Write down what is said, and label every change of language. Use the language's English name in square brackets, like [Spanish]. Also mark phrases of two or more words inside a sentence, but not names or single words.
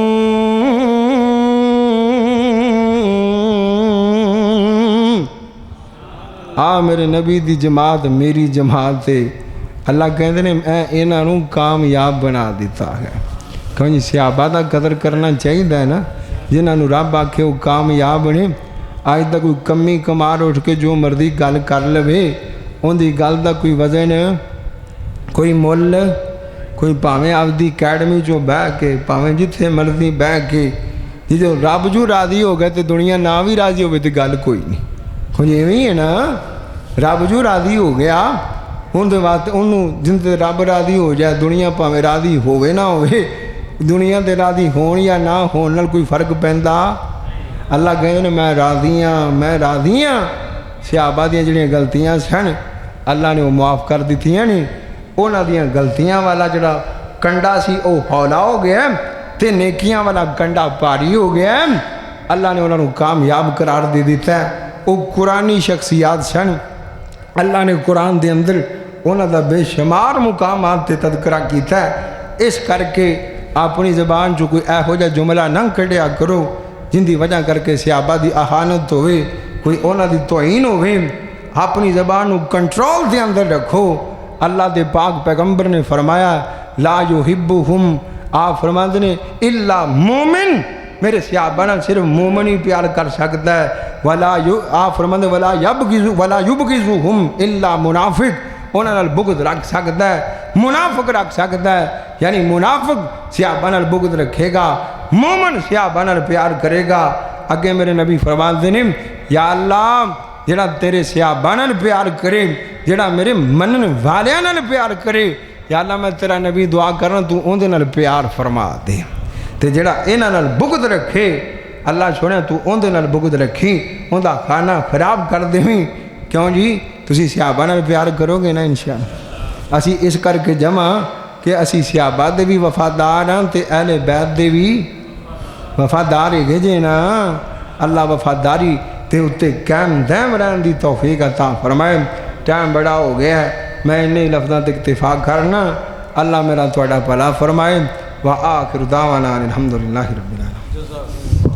[Punjabi] میرے نبی دی جماعت میری جماعت ہے، اللہ کہتے ہیں میں انہاں نوں کامیاب بنا دیتا ہے۔ کیوں صحابہ دا قدر کرنا چاہیے نا، جنہاں نوں رب آکھے وہ کامیاب نے۔ آج تک کوئی کمی کمار اٹھ کے جو مرضی گل کر لوے، ان دی گل دا کوئی وزن کوئی مول، کوئی پاویں آپ دی اکیڈمی چو بہ کے، پاویں جتھے مرضی بہ کے، جو رب جو راضی ہو گئے تو دنیا نہ بھی راضی ہوئے تو گل کوئی نہیں۔ کچھ ایویں ہے نا، رب جو راضی ہو گیا اندر واسطے انہوں جن سے رب راضی ہو جائے، دنیا پاویں راضی ہوئے نہ ہوئے، دنیا دے راضی ہون یا نہ ہون نال کوئی فرق پیندا۔ اللہ کہتے ہیں میں راضی ہاں، میں راضی ہاں۔ صحابہ دیاں جڑیاں غلطیاں سن اللہ نے وہ معاف کر دیتی ہیں نہیں، انہاں دیاں غلطیاں والا جڑا کنڈا سی او ہولا ہو گیا تے نیکیاں والا کنڈا پاری ہو گیا۔ اللہ نے انہاں نوں کامیاب قرار دے دیتا ہے۔ وہ قرآنی شخصیات سن، اللہ نے قرآن دے اندر انہاں دا بے شمار مقامات تے تذکرہ کیتا ہے۔ اس کر کے اپنی زبان جو کوئی ایہو جا جملہ نہ کڈیا کرو جن دی وجہ کر کے صحابہ دی اہانت ہوئے، کوئی انہاں دی توہین ہوئے۔ اپنی زبان کو کنٹرول دے اندر رکھو۔ اللہ دے پاک پیغمبر نے فرمایا [Arabic] لا یحبہم، [Punjabi] آپ فرماتے ہیں [Arabic] الا مومن، [Punjabi] میرے صحابہ نے صرف مومن ہی پیار کر سکتا ہے۔ آپ فرماتے ہیں [Arabic] ولا یبغضہم الا منافق، [Punjabi] انہاں نال بغض رکھ سکتا ہے، منافق رکھ سکتا ہے، یعنی منافق صحابہ نال بغض رکھے گا، مومن صحابہ نال پیار کرے گا۔ اگے میرے نبی فرماتے ہیں یا اللہ جڑا تیرے صحابہ نال پیار کرے، جڑا میرے منن والیاں نال پیار کرے، یا اللہ میں تیرا نبی دعا کرنا تو اندے نال پیار فرما دے، تے جڑا انہاں نال بغض رکھے اللہ سونے تو اندے نال بغض رکھی، اندہ کھانا خراب کر دیویں۔ کیوں جی تسی صحابہ نال پیار کرو گے نا انشاءاللہ۔ اسی اس کر کے جمع کہ اسی صحابہ دے بھی وفادار ہیں تے اہل بیت دے بھی وفادار ہے جے نا۔ اللہ وفاداری تے اتے قائم دائم رہن دی توفیق عطا فرمائے۔ ٹائم بڑا ہو گیا ہے، میں انہی لفظاں تے اکتفا کرنا۔ اللہ میرا تہاڈا بھلا فرمائے۔ [Arabic] وآخر دعوانا الحمدللہ رب العالمین۔